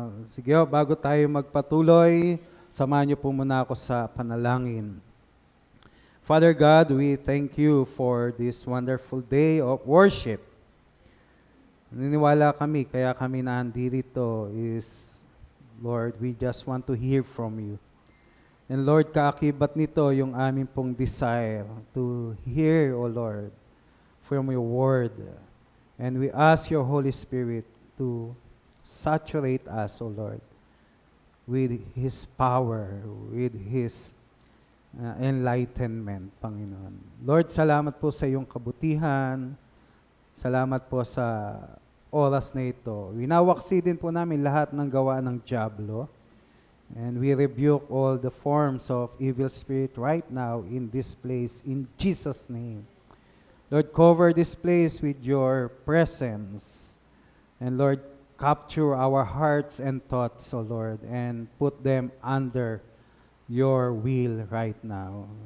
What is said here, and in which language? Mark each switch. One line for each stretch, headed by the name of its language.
Filipino: Sige, bago tayo magpatuloy, samahan niyo po muna ako sa panalangin.
English: Father God, we thank you for this wonderful day of worship.
Filipino: Naniniwala kami, kaya kami nandito
English: is, Lord, we just want to hear from you. And Lord,
Filipino: kaakibat nito yung aming pong
English: desire to hear, O Lord, from your word. And we ask your Holy Spirit to saturate us, O Lord, with His power, with His enlightenment, Panginoon.
Filipino: Lord, salamat po sa iyong kabutihan. Salamat po sa oras na ito. Winawaksi din po namin lahat ng gawa ng dyablo.
English: And we rebuke all the forms of evil spirit right now in this place, in Jesus' name. Lord, cover this place with your presence. And Lord, capture our hearts and thoughts, O Lord, and put them under your will right now.